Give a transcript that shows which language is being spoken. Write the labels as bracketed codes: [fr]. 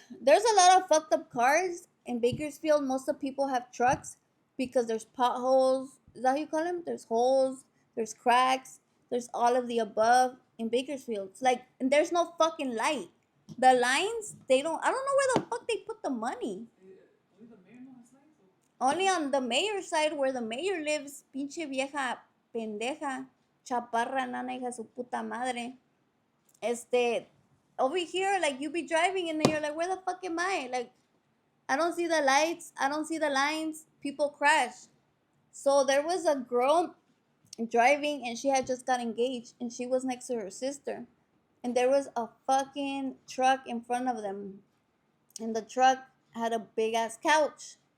[en] There's a lot of fucked up cars in Bakersfield. Most of the people have trucks because there's potholes. Is that how you call them? There's holes. There's cracks. There's all of the above in Bakersfield. It's like, and there's no fucking light. The lines, they don't. I don't know where the fuck they put the money. Only on the mayor's side where the mayor lives. [es] Pinche vieja pendeja. Chaparra nana hija su puta madre. [en] Over here, like you be driving and then you're like, where the fuck am I? Like, I don't see the lights, I don't see the lines, people crash. So there was a girl driving and she had just got engaged and she was next to her sister. And there was a fucking truck in front of them. And the truck had a big ass couch.